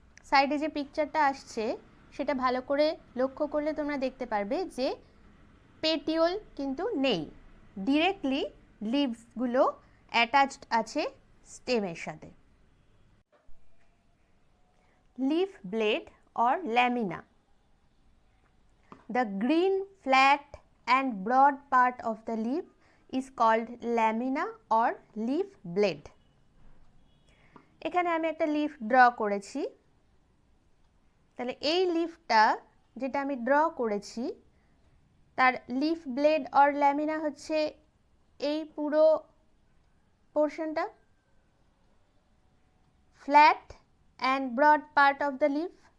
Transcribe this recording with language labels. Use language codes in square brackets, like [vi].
[bn] সাইডে যে পিকচারটা আসছে সেটা ভালো করে লক্ষ্য করলে তোমরা দেখতে পারবে যে পেটিওল কিন্তু নেই, ডিরেক্টলি লিভসগুলো অ্যাটাচড আছে স্টেমের সাথে। [en] Leaf blade or lamina. The green, flat and broad part of the leaf is called lamina or leaf blade. [bn] এখানে আমি একটা লিফ ড্র করেছি। তাহলে এই লিফটা যেটা আমি ড্র করেছি তার লিফ ব্লেড অর ল্যামিনা হচ্ছে এই পুরো পোর্শনটা, flat and broad part of the leaf.